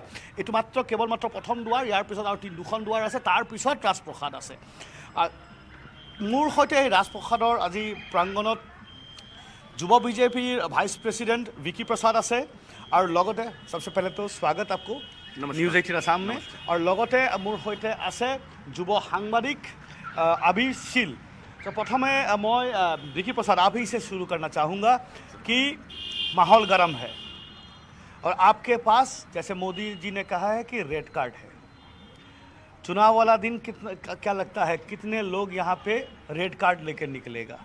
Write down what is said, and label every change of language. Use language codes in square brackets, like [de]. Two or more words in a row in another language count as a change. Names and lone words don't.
[as] এইটো কেৱল মাত্ৰ প্ৰথম দুৱাৰ, ইয়াৰ পিছত আৰু দুখন দুৱাৰ আছে, তাৰ পিছত ৰাজপ্ৰসাদ আছে। মোৰ সৈতে এই ৰাজপ্ৰসাদৰ আজি প্ৰাংগণত যুৱ BJPৰ ভাইচ প্ৰেছিডেণ্ট विकी प्रसाद আছে, আৰু লগতে [hi] सबसे पहले तो स्वागत आपको न्यूज़ 18 असम में। [as] और লগতে মোৰ সৈতে আছে যুৱ সাংবাদিক अबीर शील। [hi] तो प्रथमे मैं विकी प्रसाद, आप ही से शुरू करना चाहूँगा कि माहौल गर्म है और आपके पास, जैसे मोदी जी ने कहा है कि रेड कार्ड है, चुनाव वाला दिन क्या लगता है कितने लोग यहाँ पे रेड कार्ड लेकर निकलेगा?